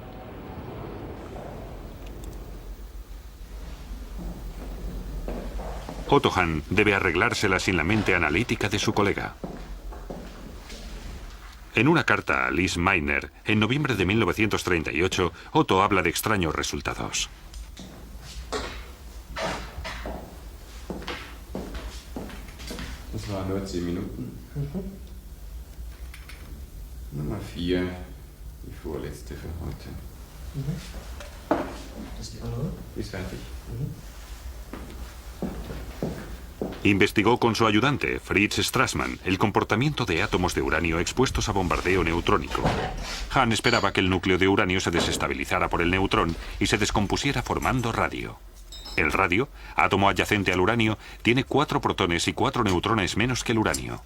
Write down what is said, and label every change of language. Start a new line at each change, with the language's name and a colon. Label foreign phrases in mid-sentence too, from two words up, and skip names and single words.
Spanish: Otto Hahn debe arreglársela sin la mente analítica de su colega. En una carta a Lise Meitner, en noviembre de 1938, Otto habla de extraños resultados.
German: Das waren nur 10 Minuten. Nummer 4, die vorletzte für heute. Das ist die andere? Die ist fertig.
Spanish: Investigó con su ayudante, Fritz Strassmann, el comportamiento de átomos de uranio expuestos a bombardeo neutrónico. Hahn esperaba que el núcleo de uranio se desestabilizara por el neutrón y se descompusiera formando radio. El radio, átomo adyacente al uranio, tiene 4 protones y 4 neutrones menos que el uranio.